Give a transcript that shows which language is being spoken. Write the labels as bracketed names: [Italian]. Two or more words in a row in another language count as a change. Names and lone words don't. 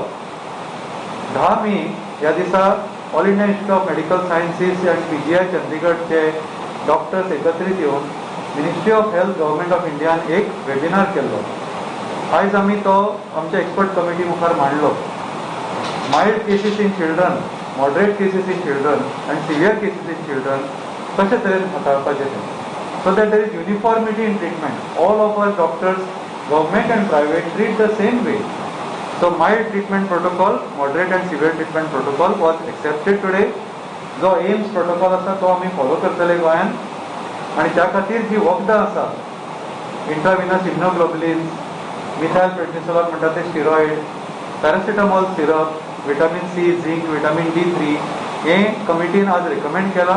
[Konkani] 10 मे ह्या दिसा ऑल इंडिया इन्स्टिट्यूट ऑफ मेडिकल सायन्सीस अँड PGI चंदीगडचे डॉक्टर्स एकत्रीत येऊन मिनिस्ट्री ऑफ हेल्थ गव्हर्मेंट ऑफ इंडियान एक वेबिनार केल्लो. आयज आम्ही तो आमच्या [English] expert committee [Konkani] मुखार मांडलो. [English] mild cases in children, moderate cases in children and severe cases in children [Konkani] कशे तरेन हाताळपाचें ते, [English] so that there is uniformity in treatment. All of us doctors government and private treat the same way. So mild treatment protocol, moderate and severe treatment protocol was accepted today. [Konkani] जो एम्स प्रोटोकॉल आसा तो आमी फॉलो करतले गोंयान आनी त्या खातीर जी वखदां आसा [English] intravenous immunoglobulin, methyl prednisolone [Konkani] म्हणटा ते स्टिरॉइड, [English] paracetamol syrup, vitamin C, [Konkani] झिंक, [English] vitamin D3 [Konkani] हे कमिटीन आज रिकमेंड केला.